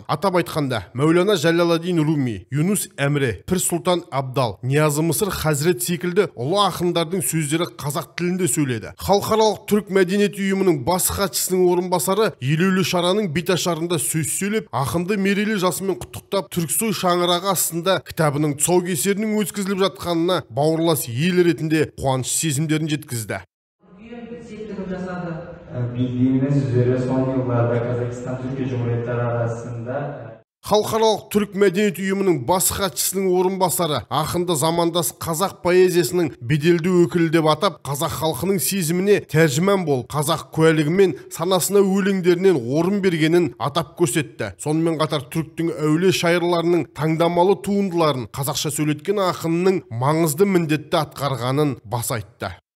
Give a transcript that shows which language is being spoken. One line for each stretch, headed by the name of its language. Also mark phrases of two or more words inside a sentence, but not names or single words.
Kazakh: Атап айтқанда, Мәулана Жәләләддин Руми, Юнус Әмре, Пір Сұлтан Абдал, Ниязы Мысыр Хазірет секілді ұлы ақындардың сөздері қазақ тілінде сөйледі. Халықаралық түрік мәдениет ұйымының бас хатшысының орынбасары елеулі шараның беташарында сөз сөйлеп, ақынды мерейлі жасымен құттықтап, Түрксой шаңырағы астында кітабының тұсаукесерінің өткізіліп жатқанына бауырлас ел ретінде қуаныш сезімдерін жеткізді.
Turkish: Bildiğiniz üzere son yıllarda Kazakistan-Türkiye Cumhuriyetleri arasında
Kazakh: Халықаралық түрік мәдениет ұйымының бас хатшысының орынбасары ақынды замандас қазақ поэзиясының беделді өкілі деп атап, қазақ халқының сезіміне тәржіман болып, қазақ куәлігі мен санасына өлеңдерінен орын бергенін атап көрсетті. Сонымен қатар түріктің әулие шайырларының таңдамалы туындыларын қазақша сөйлеткен ақынның маңызды міндетті атқарғанын баса айтты.